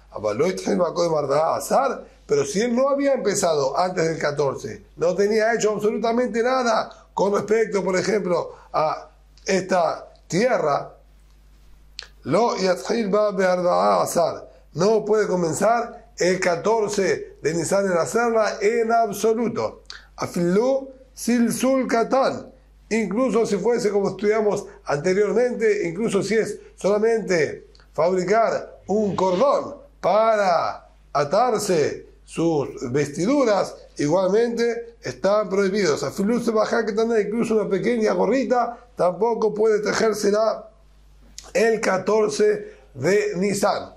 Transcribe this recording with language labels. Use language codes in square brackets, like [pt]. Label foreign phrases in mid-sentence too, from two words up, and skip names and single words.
[es] Pero si él no había empezado antes del 14, no tenía hecho absolutamente nada con respecto, por ejemplo, a esta tierra, no puede comenzar el 14 de Nisan en hacerla en absoluto. [he] אפילו סלסול קטן, [es] incluso si fuese como estudiamos anteriormente, incluso si es solamente fabricar un cordón para atarse sus vestiduras, igualmente están prohibidos. Incluso una pequeña gorrita tampoco puede tejérsela el 14 de Nisan.